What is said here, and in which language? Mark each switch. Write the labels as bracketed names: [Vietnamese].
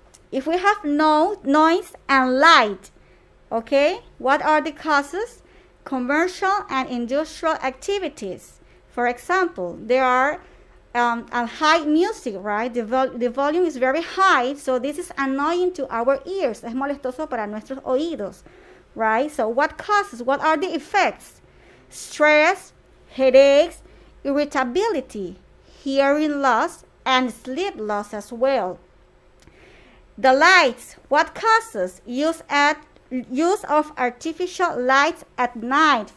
[English] If we have noise and light, okay, what are the causes? Commercial and industrial activities. For example, there are a high music, right? The volume is very high, so this is annoying to our ears. [Spanish] Es molestoso para nuestros oídos, right? [English] So what causes? What are the effects? Stress, headaches, irritability, hearing loss, and sleep loss as well. The lights, what causes? Use of artificial lights at night.